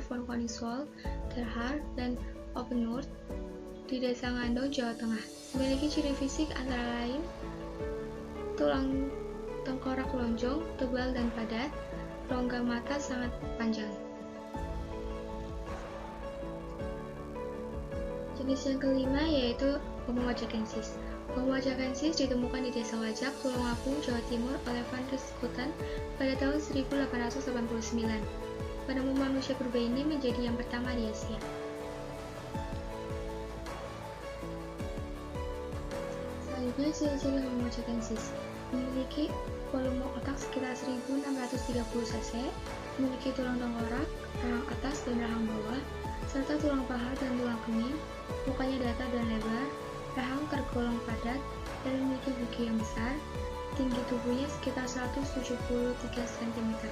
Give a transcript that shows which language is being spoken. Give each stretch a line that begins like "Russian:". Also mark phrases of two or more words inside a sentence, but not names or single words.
Indonesian: von Koningswald, Gerhard, dan Oppenurth di Desa Ngandong, Jawa Tengah. Memiliki ciri fisik antara lain tulang tengkorak lonjong, tebal dan padat, rongga mata sangat panjang. Jenis yang kelima yaitu Homo majakensis. Homo majakensis ditemukan di Desa Wajak, Tulungagung, Jawa Timur oleh Van Rietschoten pada tahun 1889. Penemu manusia purba ini menjadi yang pertama di Asia. Selanjutnya, ciri-ciri Homo majakensis memiliki volume otak sekitar 1630 cc, memiliki tulang tengkorak, rahang atas dan rahang bawah, serta tulang paha dan tulang kening, mukanya datar dan lebar, rahang tergolong padat dan memiliki gigi yang besar, tinggi tubuhnya sekitar 173 cm.